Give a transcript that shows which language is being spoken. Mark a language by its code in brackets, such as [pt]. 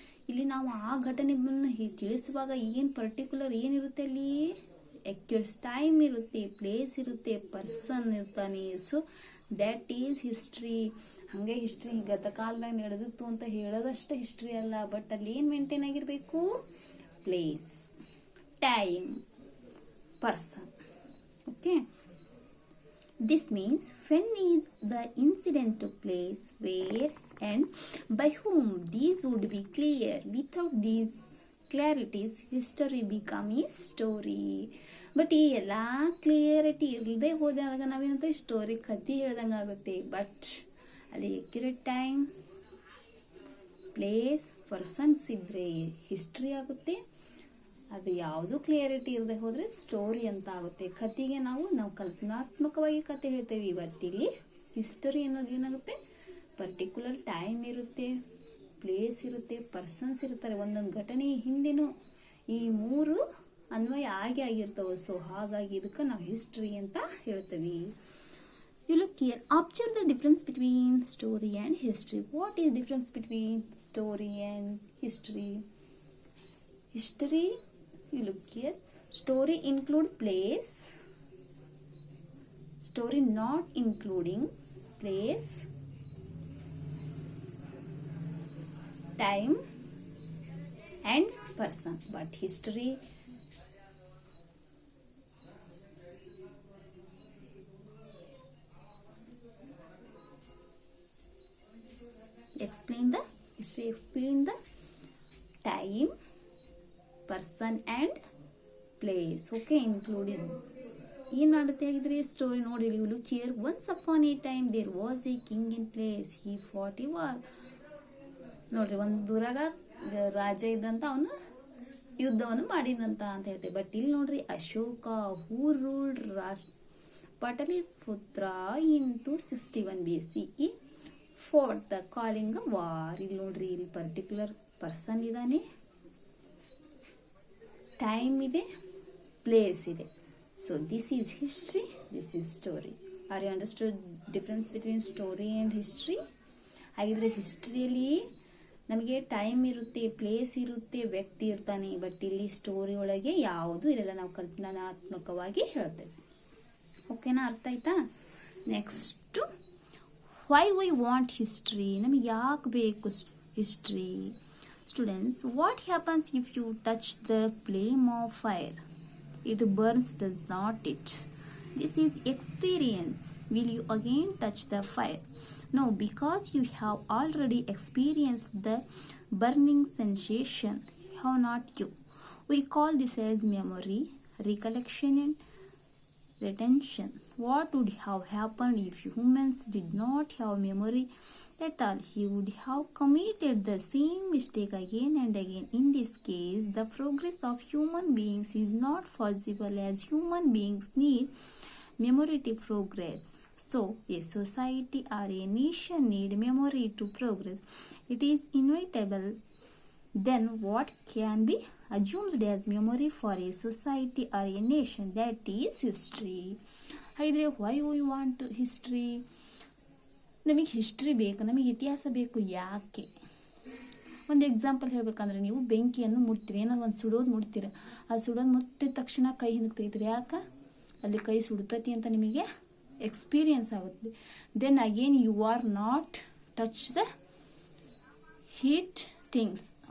[kn] ಇಲ್ಲಿ ನಾವು ಆ ಘಟನೆಯನ್ನು ತಿಳಿಸುವಾಗ ಏನು ಪರ್ಟಿಕ್ಯುಲರ್ ಏನಿರುತ್ತೆ ಅಲ್ಲಿ? ಅಕ್ಯುರಸ್ ಟೈಮ್ ಇರುತ್ತೆ, ಪ್ಲೇಸ್ ಇರುತ್ತೆ, ಪರ್ಸನ್ ಇರ್ತಾನೆ. [en] So that is history. [kn] ಹಾಗೆ ಹಿಸ್ಟ್ರಿ ಗತಕಾಲದಾಗ ನಡೆದಿತ್ತು ಅಂತ ಹೇಳೋದಷ್ಟೇ ಹಿಸ್ಟ್ರಿ ಅಲ್ಲ, ಬಟ್ ಅಲ್ಲಿ ಏನು ಮೇಂಟೈನ್ ಆಗಿರಬೇಕು? [en] Place, time, person. Okay, this means when the incident took place, where and by whom, these would be clear. Without these clarities, history become a story. [kn] But ಈ ಎಲ್ಲ clarity ಇಲ್ಲದೆ ಹೋದಾಗ ನಾವೇನಂತ story ಕಥೆ ಹೇಳ್ದಂಗೆ ಆಗುತ್ತೆ. ಬಟ್ ಅಲ್ಲಿ ಅಕ್ಯುರೇಟ್ ಟೈಮ್, ಪ್ಲೇಸ್, ಪರ್ಸನ್ಸ್ ಇದ್ದರೆ ಹಿಸ್ಟ್ರಿ ಆಗುತ್ತೆ. ಅದು ಯಾವುದು ಕ್ಲಿಯರಿಟಿ ಇರದೆ ಹೋದರೆ ಸ್ಟೋರಿ ಅಂತ ಆಗುತ್ತೆ. ಕತೆಗೆ ನಾವು ಕಲ್ಪನಾತ್ಮಕವಾಗಿ ಕತೆ ಹೇಳ್ತೇವೆ. ಬಟ್ ಇಲ್ಲಿ ಹಿಸ್ಟರಿ ಅನ್ನೋದು ಏನಾಗುತ್ತೆ, ಪರ್ಟಿಕ್ಯುಲರ್ ಟೈಮ್ ಇರುತ್ತೆ, ಪ್ಲೇಸ್ ಇರುತ್ತೆ, ಪರ್ಸನ್ಸ್ ಇರ್ತಾರೆ. ಒಂದೊಂದು ಘಟನೆ ಹಿಂದೆನೂ ಈ ಮೂರು ಅನ್ವಯ ಆಗಿರ್ತವೆ. ಸೊ ಹಾಗಾಗಿ ಇದಕ್ಕೆ ನಾವು ಹಿಸ್ಟ್ರಿ ಅಂತ ಹೇಳ್ತೀವಿ. [en] You look here. Observe the difference between story and history. What is difference between story and history? History, you look here. Story include place. Story not including place, time and person. But history explain the time, person and place. Okay, included. [kn] ಏನು ಮಾಡುತ್ತೆ ಆಗಿದ್ರೆ story ನೋಡಿ. [en] You look here. Once upon a time there was a king in place. He fought a war. [kn] ನೋಡ್ರಿ, ಒಂದು ಊರಾಗ ರಾಜ ಇದ್ದಂತ ಅವನು ಯುದ್ಧವನ್ನು ಮಾಡಿದಂತ ಅಂತ ಹೇಳ್ತೇವೆ. [en] but [kn] ಇಲ್ಲಿ ನೋಡ್ರಿ, [en] Ashoka who ruled Pataliputra in 261 BCE fought the Kalinga war. [kn] ಇಲ್ಲಿ ನೋಡ್ರಿ, ಇಲ್ಲಿ ಪರ್ಟಿಕ್ಯುಲರ್ ಪರ್ಸನ್ ಇದ್ದಾನೆ, ಟೈಮ್ ಇದೆ, ಪ್ಲೇಸ್ ಇದೆ. [en] So this is history, this is story. Are you understood difference between story and history? [kn] ಹಾಗಿದ್ರೆ ಹಿಸ್ಟ್ರಿಯಲ್ಲಿ ನಮಗೆ ಟೈಮ್ ಇರುತ್ತೆ, ಪ್ಲೇಸ್ ಇರುತ್ತೆ, ವ್ಯಕ್ತಿ ಇರ್ತಾನೆ. ಬಟ್ ಇಲ್ಲಿ ಸ್ಟೋರಿ ಒಳಗೆ ಯಾವುದೂ ಇರಲ್ಲ, ನಾವು ಕಲ್ಪನಾತ್ಮಕವಾಗಿ ಹೇಳ್ತೇವೆ. ಓಕೆನಾ, ಅರ್ಥ ಆಯ್ತಾ? [en] Next, why we want history. [kn] ನಮಗೆ ಯಾಕೆ ಬೇಕು [en] History? Students, what happens if you touch the flame of fire? It burns, does not it? This is experience. Will you again touch the fire? No, because you have already experienced the burning sensation. Have not you? We call this as memory, recollection and retention. What would have happened if humans did not have memory at all? He would have committed the same mistake again and again. In this case, the progress of human beings is not possible, as human beings need memory to progress. So, a society or a nation need memory to progress. It is inevitable. Then what can be assumed as memory for a society or a nation? That is history. Haidre, why we want history? [kn] ನಮಗೆ history ಬೇಕು, ನಮಗೆ ಇತಿಹಾಸ ಬೇಕು. ಯಾಕೆ? ಒಂದು example ಹೇಳ್ಬೇಕಂದ್ರೆ, ನೀವು ಬೆಂಕಿಯನ್ನು ಮುಟ್ತೀರಿ, ಏನೋ ಒಂದು ಸುಡೋದು ಮುಟ್ತೀರ. ಆ ಸುಡೋದು ಮುಟ್ಟಿದ ತಕ್ಷಣ ಕೈ ಹಿಂದಕ್ಕೆ ತೆಗಿತೀರಿ. ಯಾಕೆ? ಅಲ್ಲಿ ಕೈ ಸುಡ್ತತಿ ಅಂತ ನಿಮಗೆ ಎಕ್ಸ್ಪೀರಿಯನ್ಸ್ ಆಗುತ್ತೆ. [en] Then again you are not touch the heat things.